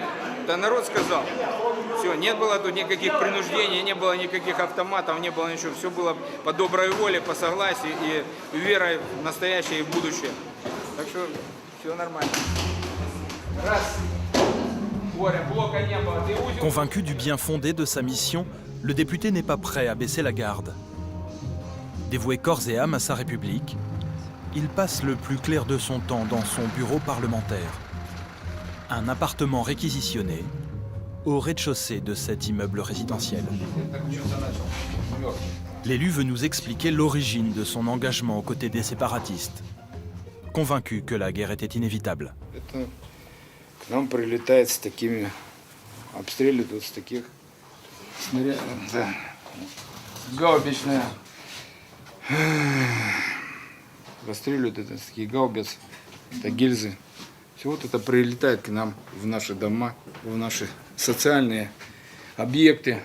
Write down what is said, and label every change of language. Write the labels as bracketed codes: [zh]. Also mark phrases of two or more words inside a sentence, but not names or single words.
[ru] Да народ сказал, все, не было тут никаких принуждений, не было никаких автоматов, не было ничего. Все было по доброй воле, по согласию и верой в nastayaщее и в будущее. Так что все нормально. Раз. Блока не было. [fr] Convaincu du bien fondé de sa mission, le député n'est pas prêt à baisser la garde. Dévoué corps et âme à sa République, il passe le plus clair de son temps dans son bureau parlementaire. Un appartement réquisitionné au rez-de-chaussée de cet immeuble résidentiel. L'élu veut nous expliquer l'origine de son engagement aux côtés des séparatistes, convaincu que la guerre était inévitable. [ru] К нам прилетает с такими, обстреливают вот с таких снарядов. Да. Гаубичная. Расстреливают это с таких гаубиц, это гильзы. Все вот это прилетает к нам в наши дома, в наши социальные объекты.